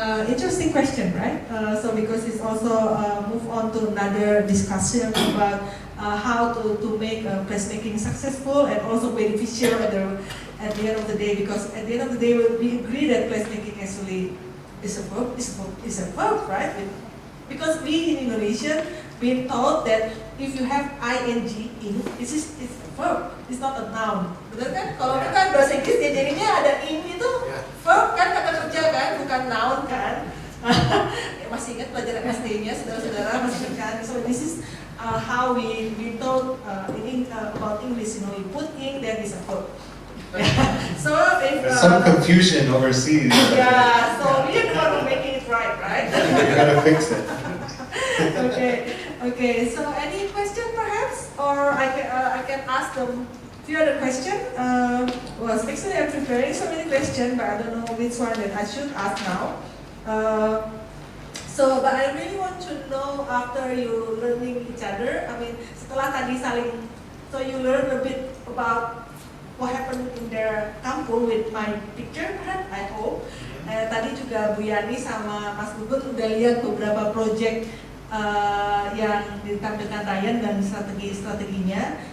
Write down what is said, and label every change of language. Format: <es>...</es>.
<en>Interesting question, right? So because it's also move on to another discussion about how to make placemaking successful and also beneficial at the end of the day. Because at the end of the day, we agree that placemaking actually is a verb, right? Because we in Indonesia been taught that if you have ing in, it's a verb, it's not a noun.</en> <id>Betul kan? Kalau kita bahasa Inggris ya jadinya ada in itu verb kan, kata kerja kan, bukan noun kan. Masih ingat pelajaran SD-nya saudara-saudara, masih ingat kan?</id> <en>So this is how we taught about English, you know, you put in, then it's a verb. So if There's some confusion overseas. yeah, so we are the one who making it right? You gotta fix it. Okay. So any question perhaps, or I can ask them few other question. Well, actually I'm preparing so many questions, but I don't know which one that I should ask now. But I really want to know after you learning each other. I mean,</en> <id>setelah tadi saling,</id> <en>so you learn a bit about what happened in their kampung with my picture, perhaps, I hope.</en> <id>Tadi juga Bu Yani sama Mas Gugun udah lihat beberapa project yang ditampilkan Ryan dan strategi-strateginya.</id>